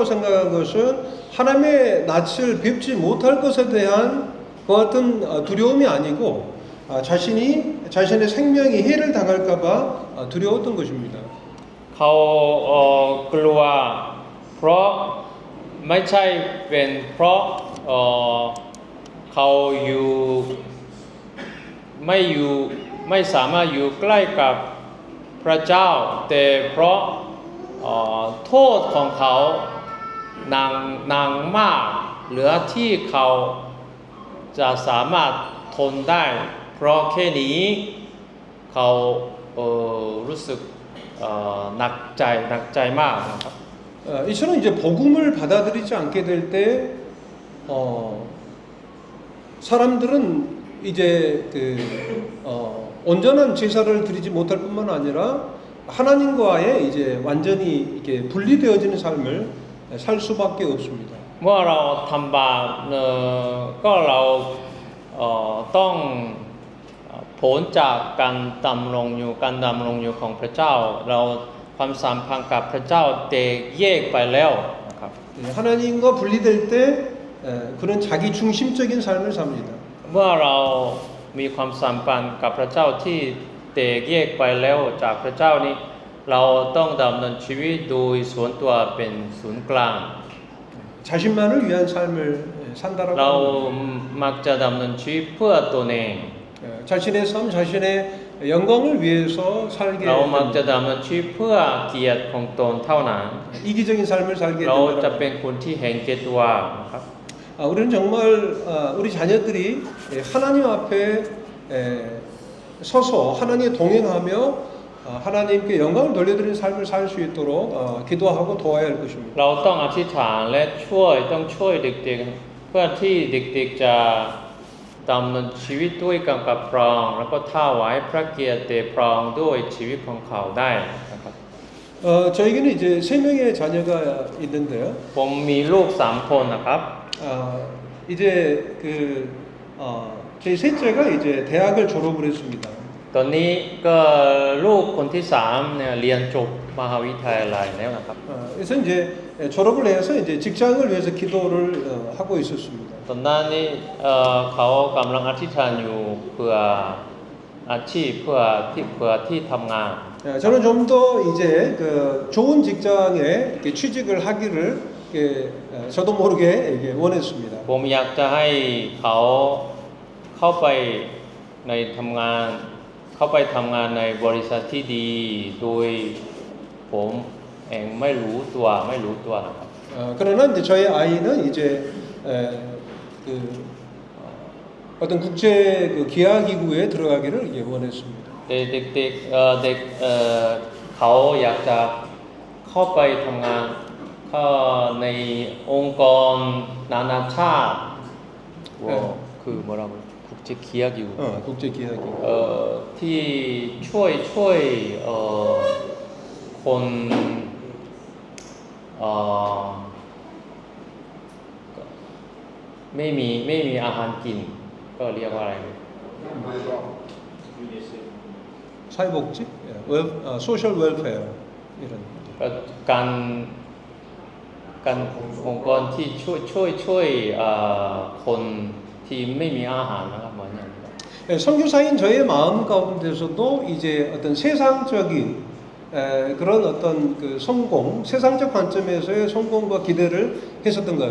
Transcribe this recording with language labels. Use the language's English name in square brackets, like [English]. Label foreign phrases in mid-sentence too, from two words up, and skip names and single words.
[Korean] 생각한 것은 하나님의 낯을 뵙지 못할 것에 대한 그 같은 두려움이 아니고 자신의 생명이 해를 당할까봐 두려웠던 것입니다. [Thai] เขากลัวเพราะไม่ใช่เป็นเพราะเขาไม่ สามารถอยู่ใกล้กับพระเจ้าแต่เพราะโทษของเขาหนักมากเหลือที่เขาจะสามารถทนได้เพราะแค่นี้เขารู้สึกหนักใจมากนะครับ [Korean] 이처럼 이제 복음을 받아들이지 않게 될 때 사람들은 이제 온전한 제사를 드리지 못할 뿐만 아니라 하나님과의 이제 완전히 이렇게 분리되어지는 삶을 살 수밖에 없습니다. [Thai] เมื่อเราทำบาปก็เราต้องผลจากการดำรงอยู่ของพระเจ้าเราความสัมพันธ์กับพระเจ้าแตกแยกไปแล้วนะครับ [Korean] 하나님과 분리될 때 그는 자기 중심적인 삶을 삽니다. [Thai] เมื่อเรามีความสัมพันธ์กับพระเจ้าที่แตกแยกไปแล้วจากพระเจ้านี้เราต้องดำเนินชีวิตโดยส่วนตัวเป็นศูนย์กลาง [Korean] 자신만을 위한 삶을 산다라고 [Thai] เรา [Korean] 합니다. [Thai] มักจะดำเนินชีวิตเพื่อตัวเอง [Korean] 자신의 삶, 자신의 영광을 위해서 살게 [Thai] เรามักจะ [Korean] 됩니다. [Thai] ดำเนินชีวิตเพื่อเกียรติของตนเท่านั้น [Korean] 이기적인 삶을 살게 [Thai] เราจะ [Korean] 됩니다. [Thai] เป็นคนที่เห็นแก่ตัวนะครับ [Korean] 우리는 정말 우리 자녀들이 하나님 앞에 서서 하나님과 동행하며 하나님께 영광을 돌려드리는 삶을 살 수 있도록 기도하고 도와야 할 것입니다. [Thai] เราต้องอธิษฐานและต้องช่วยเด็กๆเพื่อที่เด็กๆจะดำเนินชีวิตด้วยกันกับพระองค์แล้วก็ถวายพระเกียรติแด่พระองค์ด้วยชีวิตของเขาได้นะครับ [Korean] 저에게는 이제 3명의 자녀가 있는데요. [Thai] ผมมีลูก3คนนะครับ [Korean] 이제 제 셋째가 이제 대학을 졸업을 했습니다. [Thai] ตอนนี้ก็ลูกคนที่3เนี่ยเรียนจบมหาวิทยาลัยแล้วนะครับ [Korean] 그래서 이제 졸업을 해서 이제 직장을 위해서 기도를 하고 있었습니다. [Thai] ตอนนั้นนี่เขากำลังอธิษฐานอยู่เพื่ออาชีพเพื่อที่ทำงาน [Korean] 저는 좀 더 이제 좋은 직장에 이렇게 취직을 하기를 이렇게 저도 모르게 이렇게 원했습니다. [Thai] ผมอยากจะให้เขาเข้าไปทำงานในบริษัทที่ดีโดยผมเองไม่รู้ตัวนะครับ [Korean] 그러나 이제 저희 아이는 이제 어떤 국제 기하 기구에 들어가기를 이제 원했습니다. [Thai] เด็กเขาอยากจะเข้าไปทำงานในองค์กรนานาชาติคือ [Korean] 뭐라고 국제 기하 기구 국제 기하 기구 [Thai] ที่ช่วยคนไม่มีอาหารกินก็เรียกว่าอะไร [Korean] 사회복지, [English] social welfare [Korean] 이런. [Thai] การองค์กรที่ช่วยคนที่ไม่มีอาหารนะครับเหมือนอย่างนี้ [Korean] 선교사인 저의 마음 가운데서도 이제 어떤 세상적인 그런 어떤 성공, 세상적 관점에서의 성공과 기대를 했었던 것